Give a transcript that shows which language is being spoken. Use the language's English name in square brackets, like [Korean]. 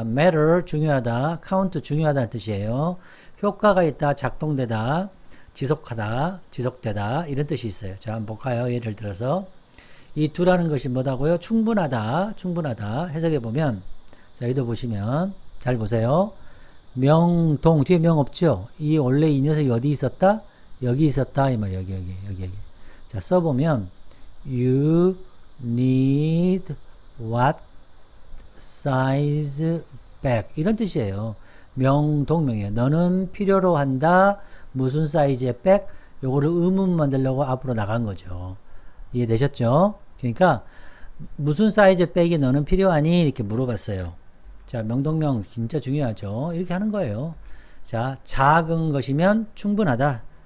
[Korean] matter 중요하다, count 중요하다는 뜻이에요. 효과가 있다, 작동되다, 지속하다, 지속되다 이런 뜻이 있어요. 자, 한번 볼까요? 예를 들어서 이 두라는 것이 뭐다고요? 충분하다, 충분하다 해석해 보면, 자, 여기도 보시면 잘 보세요. 명동 뒤에 명 없죠? 이 원래 이 녀석이 어디 있었다? 여기 있었다 이 말. 여기. 자, 써보면 [English] you need what size bag [Korean] 이런 뜻이에요. 명동명이에요. 너는 필요로 한다. 무슨 사이즈의 백? 요거를 의문 만들려고 앞으로 나간 거죠. 이해되셨죠? 그러니까 무슨 사이즈 백이 너는 필요하니? 이렇게 물어봤어요. 자, 명동명 진짜 중요하죠. 이렇게 하는 거예요. 자, 작은 것이면 충분하다.